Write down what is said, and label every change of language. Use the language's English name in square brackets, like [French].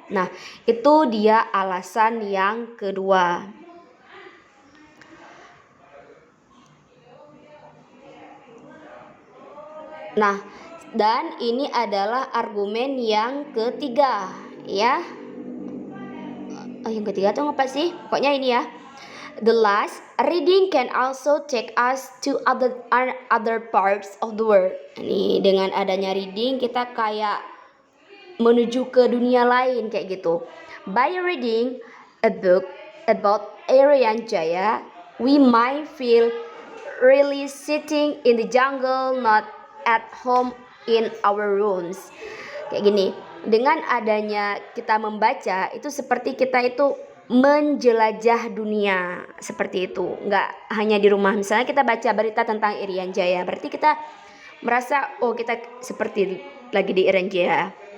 [Indonesian] Nah, itu dia alasan yang kedua. Nah, dan ini adalah argumen yang ketiga ya. Yang ketiga tuh apa sih? Pokoknya ini ya. [English] The last, reading can also take us to other parts of the world. [Indonesian] Ini dengan adanya reading kita kayak menuju ke dunia lain kayak gitu. [English] By reading a book about Irian Jaya, we might feel really sitting in the jungle, not at home in our rooms. [Indonesian] Kayak gini. Dengan adanya kita membaca itu seperti kita itu menjelajah dunia, seperti itu. Nggak hanya di rumah. Misalnya kita baca berita tentang Irian Jaya, berarti kita merasa oh kita seperti lagi di Irian Jaya.